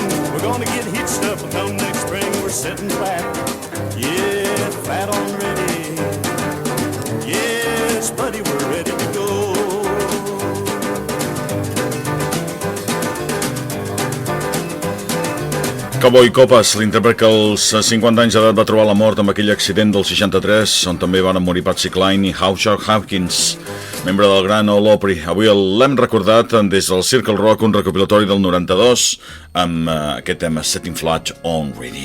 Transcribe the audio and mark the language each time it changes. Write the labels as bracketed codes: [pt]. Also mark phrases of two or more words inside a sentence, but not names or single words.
[en] We're gonna get hitched up and come next spring. We're sitting flat, yeah, flat on ready. Yes, buddy, we're ready to go. [ca] Cowboy Copas, l'intèrpret que als 50 anys d'edat va trobar la mort amb aquell accident del 63, on també van morir Patsy Cline i Howard Hawkins, membre del Gran Ole Opry. Avui l'hem recordat des del Circle Rock, un recopilatori del 92, amb aquest tema Setting Flat on Ready.